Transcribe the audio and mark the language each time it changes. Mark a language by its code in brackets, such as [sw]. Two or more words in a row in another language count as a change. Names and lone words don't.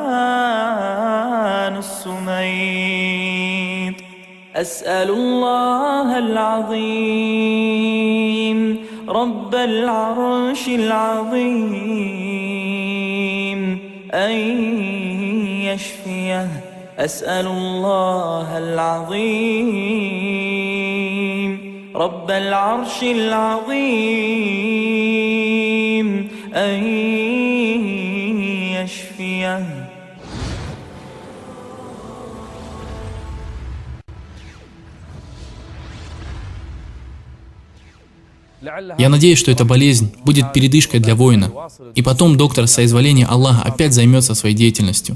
[ar] السميت أسأل الله العظيم رب العرش العظيم أن يشفيه أسأل الله العظيم رب العرش العظيم أن يشفيه. [ru] Я надеюсь, что эта болезнь будет передышкой для воина, и потом доктор с соизволения Аллаха опять займется своей деятельностью.